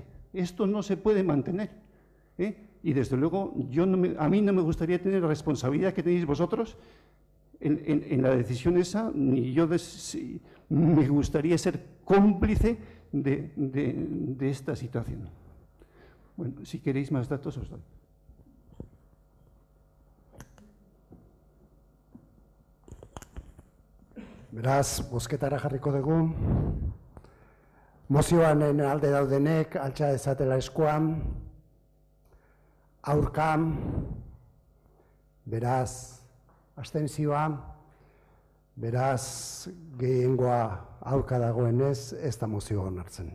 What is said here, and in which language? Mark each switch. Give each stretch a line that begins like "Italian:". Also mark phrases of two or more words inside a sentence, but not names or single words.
Spanish: Esto no se puede mantener. Y desde luego, a mí no me gustaría tener la responsabilidad que tenéis vosotros en la decisión esa, ni yo me gustaría ser cómplice de esta situación. Bueno, si queréis más datos, os doy.
Basque: Beraz, bozketara jarriko dugu. Mozioanen alde daudenek, altxa dezatela eskuan, aurka, beraz, abstentzioa, beraz, gehiengoa aurka dagoenez, ez da mozioa onartzen.